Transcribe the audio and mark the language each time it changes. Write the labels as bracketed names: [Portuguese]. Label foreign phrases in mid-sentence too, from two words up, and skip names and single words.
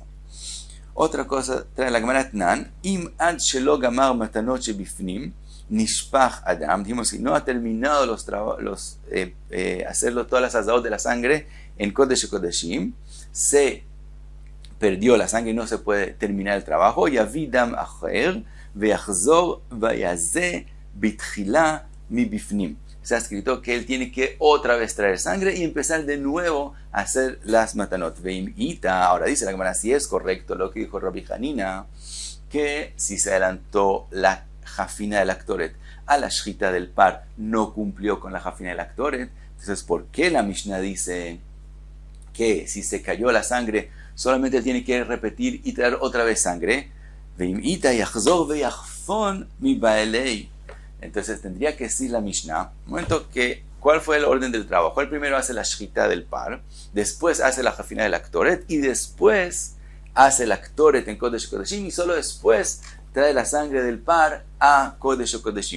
[Spanish] Otra cosa trae la Gemara [Hebrew] תנן, אם עד שלא גמר מתנות שבפנים נשפך הדם. [Spanish] Dijimos que no ha terminado hacerlo todas las azahot de la sangre en [Hebrew] קודש קודשים, [Spanish] se perdió la sangre y no se puede terminar el trabajo. [Hebrew] יביאדם אחר ואחזור ויזה בתחילה מבפנים. [Spanish] Se ha escrito que él tiene que otra vez traer sangre y empezar de nuevo a hacer las matanot. Veimita, ahora dice la Gemara, si es correcto lo que dijo Rabbi Hanina, que si se adelantó la jafina de la Ktoret a la shchita del par, no cumplió con la jafina de la Ktoret. Entonces, ¿por qué la Mishnah dice que si se cayó la sangre solamente tiene que repetir y traer otra vez sangre? [Hebrew] ואימא יחזור ויחפון מבעלי. [Spanish] Entonces tendría que decir la Mishnah, un momento, que ¿cuál fue el orden del trabajo? El primero hace la shchita del par, después hace la jafina de la Ktoret y después hace la Ktoret en [Hebrew] קודש קודשים [Spanish] y solo después trae la sangre del par a [Hebrew] קודש קודשים.